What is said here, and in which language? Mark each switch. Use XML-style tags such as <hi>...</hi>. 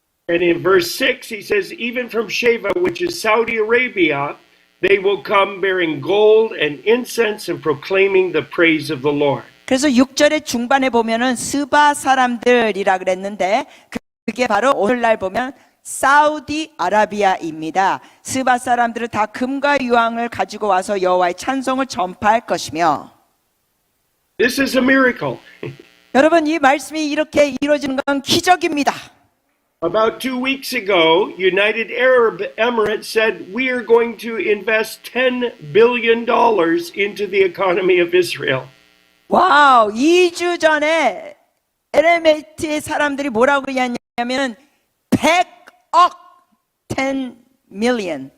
<en>And in verse 6 he says even from Sheba, which is Saudi Arabia, they will come bearing gold and incense and proclaiming the praise of the Lord.</en> <ko>그래서 6절의 중반에 보면은 스바 사람들이라 그랬는데 그게 바로 오늘날 보면 사우디 아라비아입니다. 스바 사람들은 다 금과 유황을 가지고 와서 여호와의 찬송을 전파할 것이며</ko> <en>This is a miracle.</en> <ko>여러분 이 말씀이 이렇게 이루어지는 건 기적입니다.</ko> <en>About 2 weeks ago, United Arab Emirates said we are going to invest $10 billion into the economy of Israel.</en> <ko>와우, 2주 전에 에레메트의 사람들이 뭐라고 그랬냐면 100억</ko> <en>10 billion</en>